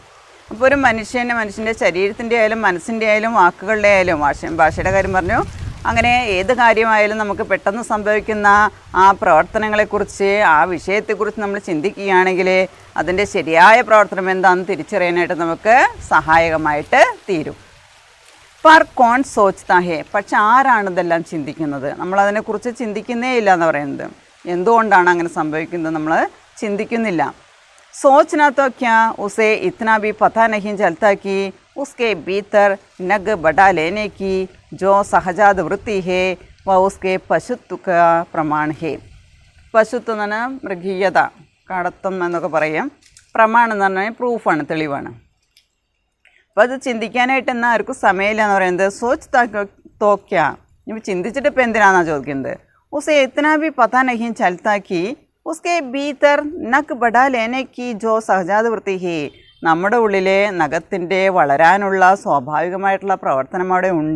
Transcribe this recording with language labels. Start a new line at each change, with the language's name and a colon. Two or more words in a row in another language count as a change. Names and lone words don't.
Malayalam: അപ്പോൾ ഒരു മനുഷ്യൻ്റെ ശരീരത്തിൻ്റെ ആയാലും മനസ്സിൻ്റെ ആയാലും വാക്കുകളുടെ ആയാലും ഭാഷയുടെ കാര്യം പറഞ്ഞു, അങ്ങനെ ഏത് കാര്യമായാലും നമുക്ക് പെട്ടെന്ന് സംഭവിക്കുന്ന ആ പ്രവർത്തനങ്ങളെക്കുറിച്ച്, ആ വിഷയത്തെക്കുറിച്ച് നമ്മൾ ചിന്തിക്കുകയാണെങ്കിൽ അതിൻ്റെ ശരിയായ പ്രവർത്തനം എന്താണെന്ന് തിരിച്ചറിയാനായിട്ട് നമുക്ക് സഹായകമായിട്ട് തീരും.
Hindi: पर कौन सोचता है,
Malayalam: പക്ഷെ ആരാണ് ഇതെല്ലാം ചിന്തിക്കുന്നത്? നമ്മളതിനെക്കുറിച്ച് ചിന്തിക്കുന്നേ ഇല്ല എന്ന് പറയുന്നത്. എന്തുകൊണ്ടാണ് അങ്ങനെ സംഭവിക്കുന്നത്? നമ്മൾ ചിന്തിക്കുന്നില്ല.
Hindi: सोचना तो क्या, उसे इतना भी पता नहीं चलता कि उसके भीतर नग बढ़ा लेने की जो सहजात वृत्ति है वह उसके पशुत्व का प्रमाण है.
Malayalam: പശുത്വം എന്ന് പറഞ്ഞാൽ മൃഗീയത, കടത്തം എന്നൊക്കെ പറയാം. പ്രമാണം എന്ന് പറഞ്ഞാൽ പ്രൂഫാണ്, തെളിവാണ്. അപ്പോൾ അത് ചിന്തിക്കാനായിട്ട് എന്നാൽ ആർക്കും സമയമില്ല എന്ന് പറയുന്നത്.
Hindi: सोच तो क्या,
Malayalam: ഇപ്പം ചിന്തിച്ചിട്ട് ഇപ്പം എന്തിനാണെന്നാണ് ചോദിക്കുന്നത്.
Hindi: उसे इतना भी पता नहीं चलता कि उसके भीतर नख बढ़ा लेने की जो सहजात वृत्ति है,
Malayalam: നമ്മുടെ ഉള്ളിലെ നഖത്തിൻ്റെ വളരാനുള്ള സ്വാഭാവികമായിട്ടുള്ള പ്രവർത്തനം അവിടെ ഉണ്ട്.